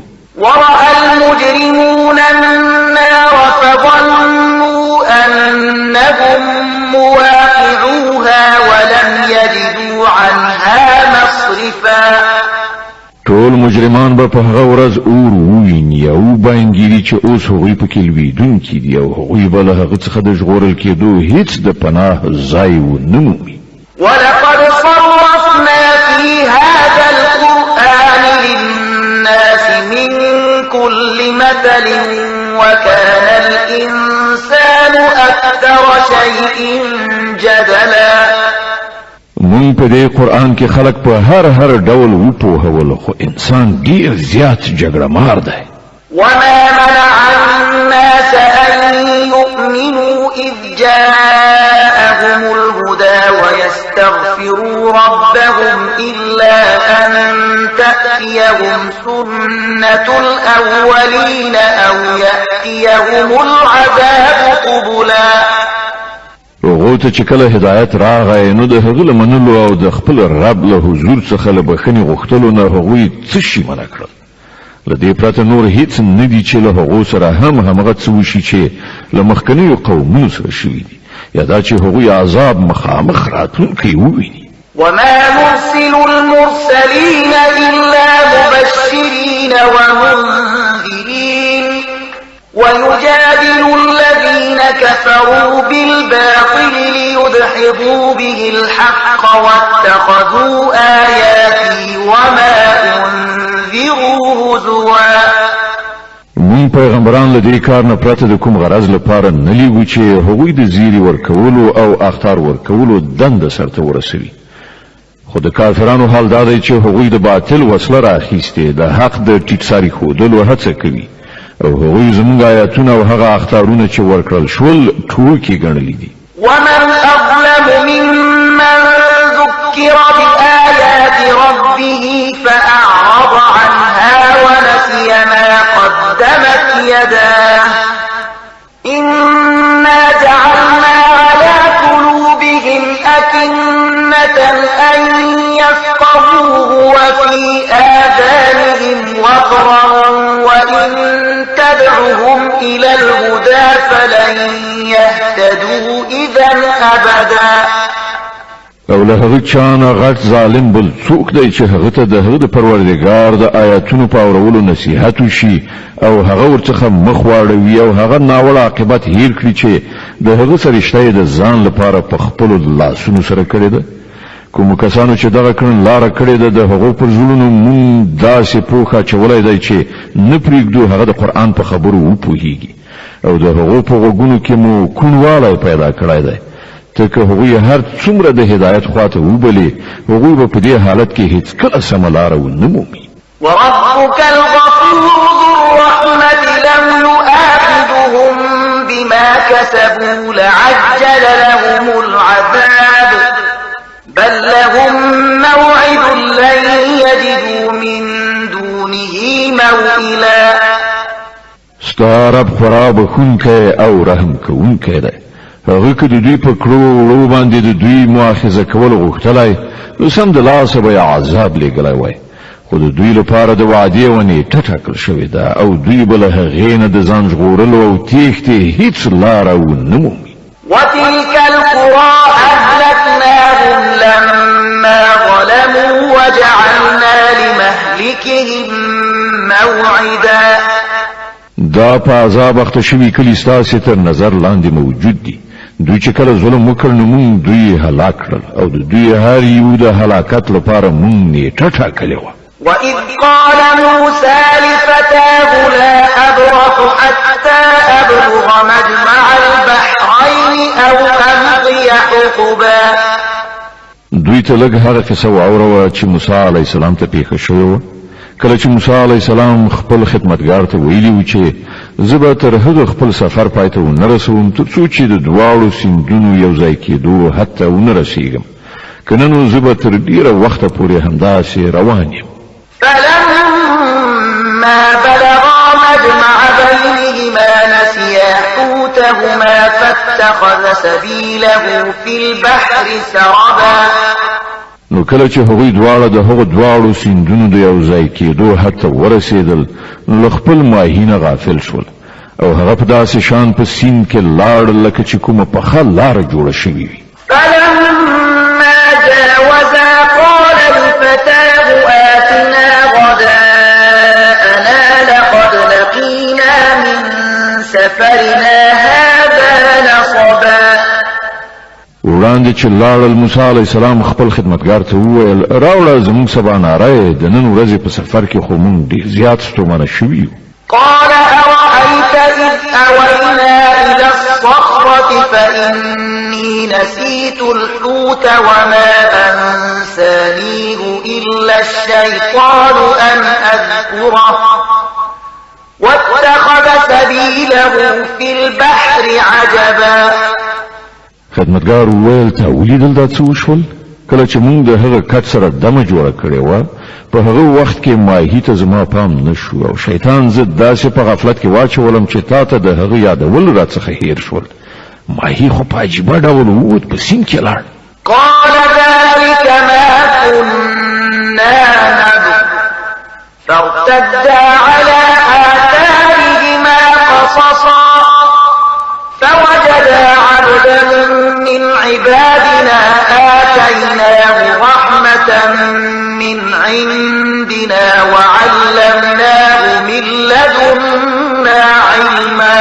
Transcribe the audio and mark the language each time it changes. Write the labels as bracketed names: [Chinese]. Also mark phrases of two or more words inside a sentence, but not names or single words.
[Arabic] ورأى المجرمون النار فظنوا أنهم مواقعوها ولم يجدوا عنها مصرفا. [Pashto] ټول مجرمان به په هغه ورځ اور وویني او وبانګېري چې اوس هغوی پکې لوېدونکي دي او هغوی به له هغه څخه د ژغورل کېدو هیڅ د پناه ځای ونه مومي. [Arabic] ولقد صرفنا في هذا القرآن للناس من كل مثل وكان الإنسان أكثر شيء جدلا. [Pashto] مون په دې قرآن کې خلق په هر ډول وپوهول خو انسان ډیر زیات جګړه مار دی. [Arabic] وما منع الناس أن يؤمنوا إذ جاءهم الهدى ويستغفروا ربهم إلا أن تأتيهم سنة الأولين أو يأتيهم العذاب قبلا. [Pashto] هغه ته چې کله هدایت راغی نو د هغه لمنلو او د خپل رب له حضور څخه له بخښنې غوښتلو نه هغوی څه شي منع کړل. له دې پرته نور هیڅ نه دي چې له هغو سره همغه څه وشي چې له مخکنیو قومونو سره شوي دي یا دا چې هغوی عذاب مخامخ راتلونکی وویني. [Arabic] وما نرسل المرسلين إلا مبشرين ومنذرين ويجادل الذين كفروا بالباطل ليدحضوا به الحق واتخذوا آياتي وما أنذروا هزوا. [Pashto] مون پیغمبران له دې کار نه پرته د کوم غرض لپاره نه لیږو چې هغوی د زیری ورکولو او اخطار ورکولو دنده سرته ورسوي. خو د کافرانو حال دا دی چې هغوی د باطل وسله راخیستې د حق د ټیټساري ښودلو هڅه کوي او هغوی زموږ آیاتونه او هغه اخطارونه چې ورکړل شول ټوکې ګڼلي دي. [Arabic] ومن أظلم ممن ذكر بآيات ربه فأعرض عنها ونسي ما قدمت يداه إنا جعلنا على قلوبهم أكنة أن يفقهوه وفي آذانهم وقرا وإن تدعهم إلى الهدى فلن يهتدوا إذا أبدا. [Pashto] او له هغه چانه غټ ظالم بل څوک دی چې هغه ته د هغه د پروردګار د آیاتونو په اورولو نصیحت وشي او هغه ورڅخه مخ واړوي او هغه ناوړه عاقبت هیر کړي چې د هغه سرشته د ځان لپاره په خپل لاسونو سره کړی ده. کوم کسانو چې دغه کړن لار کړی ده د هغو پر زړونو مون داسې پوخه چولای دی چې نه پرېږدو هغه د قرآن په خبرو وپوهیږي او د هغو په غوږونو کې مو کوڼوالی پیدا کړی دی. تکه هغوی هر څومره د هدایت خواته وبلي هغوی به په دې حالت کې هیڅ کله سمه لاره ونه مومي. [Arabic] وربك الغفور ذو الرحمة لم يؤاخذهم بما كسبوا لعجل لهم العذاب بل لهم موعد لن يجدوا من دونه موئلا. [Pashto] ستا رب خورا بخونکی او رحم کوونکی دی. هغه که د دوی په کړو وړو باندې د دوی مؤاخذه کول غوښتلی نو سم د لاسه به یې عذاب لیږلی وای خو د دوی لپاره د وعدې ونې ټاکل شوې ده او دوی به له هغې نه د ځان ژغورلو او تېښتې هیڅ لاره ونه مومي. [Arabic] وتلك القرى أهلكناهم لما ظلموا وجعلنا لمهلكهم موعدا. [Pashto] دا په عذاب اخته شوي کلي ستاسې تر نظر لاندې موجود دي. دوی چې کله ظلم وکړ نو مونږ دوی هلاک کړل او د دوی هر یو د هلاکت لپاره مونږ نیټه ټاکلې وه. [Arabic] وإذ قال موسى لفتاه لا أبرح حتى أبلغ مجمع البحرين أو أمضي حقبا. [Pashto] دوی ته لږ هغه قصه واوروه چې موسی [Arabic] علیه السلام [Pashto] ته پیښه شوې وه. کله چې موسی [Arabic] علیه السلام [Pashto] خپل خدمتګار ته ویلي و چې زه به تر هغه خپل سفر پای ته ونه رسوم تر څو چې د دواړو سیندونو یو ځای کېدو حتی ونه رسیږم که نه نو زه به تر ډېره وخته پورې همداسې روان یم. [Arabic] فلما بلغا مجمع بينهما نسيا حوتهما فاتخذ سبيله في البحر سربا. [Pashto] نو کله چې هغوی دواړه د هغو دواړو سیندونو د یو ځای کېدو حتی ورسېدل نو له خپل ماهي نه غافل شول او هغه په داسې شان په سیند کې لاړ لکه چې کومه پخه لاره جوړه شوې وي. [Arabic] فلما جاوزا قال لفتاه آتنا غداءنا لقد لقينا من سفرنا هذا نصبا. [Pashto] وړاندې چې لاړل موسی [Arabic] علیه السلام [Pashto] خپل خدمتګار ته وویل راوړه زموږ سباناری د نن ورځې په سفر کې خو موږ ډېر زیات ستومانه شوي یو. [Arabic] قال أرأيت إذ أوينا إلى الصخرة فإني نسيت الحوت وما أنسانيه إلا الشيطان أن أذكره واتخذ سبيله في البحر عجبا. [Pashto] خدمتګار وویل تا ولیدل دا څه وشول؟ کله چې موږ د هغه کټ سره دمه جوړه کړې وه په هغه وخت کې ماهي ته زما پام نشو او شیطان زه داسې په غفلت کې واچولم چې تا ته د هغه یادول راڅخه هیر شول. ماهي خو په عجیبه ډول ووت په سیند کې لاړ. [Arabic] قال ذلك ما كنا نبغ فارتدا على آثارهما قصصا فوجدا عبدا من عبادنا آتيناه رحمة من عندنا وعلمناه من لدنا علما.